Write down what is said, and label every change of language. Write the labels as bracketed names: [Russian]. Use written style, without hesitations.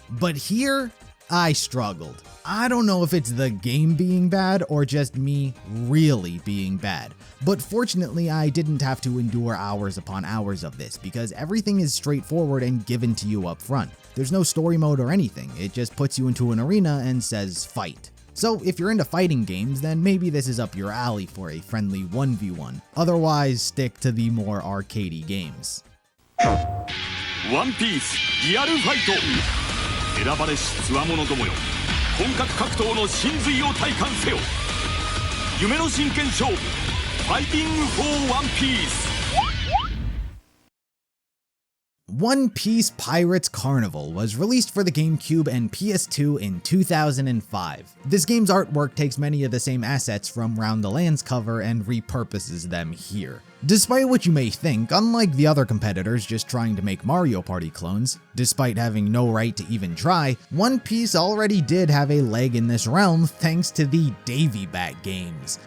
[English] But here, I struggled. I don't know if it's the game being bad or just me really being bad, but fortunately I didn't have to endure hours upon hours of this because everything is straightforward and given to you up front. There's no story mode or anything, it just puts you into an arena and says fight. So if you're into fighting games, then maybe this is up your alley for a friendly 1v1. Otherwise, stick to the more arcadey games. [Japanese] One Piece リアルファイト選ばれし強者どもよ本格格闘の真髄を体感せよ夢の真剣勝負ファイティングフォーワンピース [English] One Piece Pirates Carnival was released for the GameCube and PS2 in 2005. This game's artwork takes many of the same assets from Round the Land's cover and repurposes them here. Despite what you may think, unlike the other competitors just trying to make Mario Party clones, despite having no right to even try, One Piece already did have a leg in this realm thanks to the Davy Bat games.